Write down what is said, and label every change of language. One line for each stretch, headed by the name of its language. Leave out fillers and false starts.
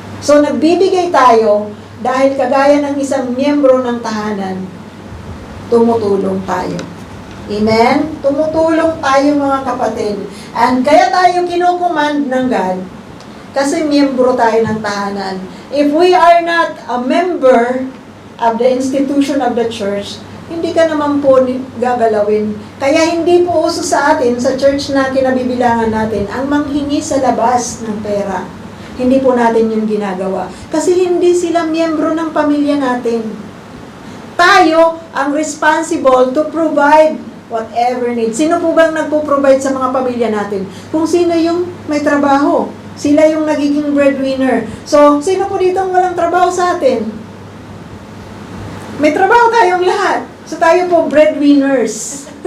Filipino: So, nagbibigay tayo dahil kagaya ng isang miyembro ng tahanan, tumutulong tayo. Amen? Tumutulong tayo mga kapatid. And kaya tayo kinukumand ng God kasi miyembro tayo ng tahanan.
English: If we are not a member of the institution of the church,
Filipino: hindi ka naman po gagalawin. Kaya hindi po uso sa atin, sa church na kinabibilangan natin, ang manghingi sa labas ng pera. Hindi po natin yung ginagawa. Kasi hindi sila miyembro ng pamilya natin. Tayo ang
English: responsible to provide whatever needs.
Filipino: Sino po bang nagpo-provide sa mga pamilya natin? Kung sino yung may trabaho. Sila yung nagiging breadwinner. So, sino po dito ang walang trabaho sa atin? May trabaho tayong lahat. So, tayo po breadwinners.